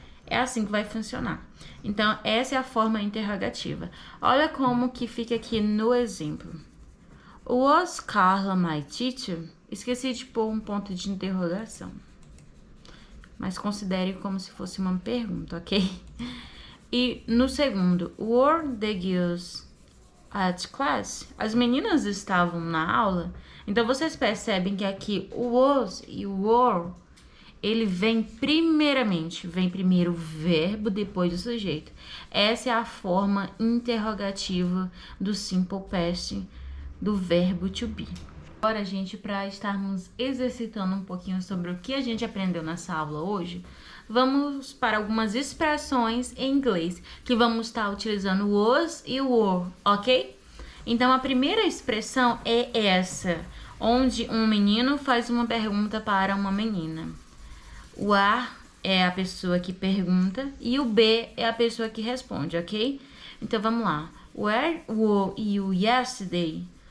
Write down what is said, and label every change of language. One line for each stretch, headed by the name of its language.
Portuguese: É assim que vai funcionar. Então, essa é a forma interrogativa. Olha como que fica aqui no exemplo.
English: Was Carla my teacher?
Portuguese: Esqueci de pôr um ponto de interrogação. Mas considere como se fosse uma pergunta, ok? E no segundo,
English: were the girls at class?
Portuguese: As meninas estavam na aula? Então, vocês percebem que aqui o was e o were, ele vem primeiro o verbo, depois o sujeito. Essa é a forma interrogativa do simple past do verbo to be. Agora, gente, para estarmos exercitando um pouquinho sobre o que a gente aprendeu nessa aula hoje, vamos para algumas expressões em inglês, que vamos estar utilizando o was e o were, ok? Então, a primeira expressão é essa, onde um menino faz uma pergunta para uma menina. O A é a pessoa que pergunta e o B é a pessoa que responde, ok? Então, vamos lá.
English: Where were you yesterday?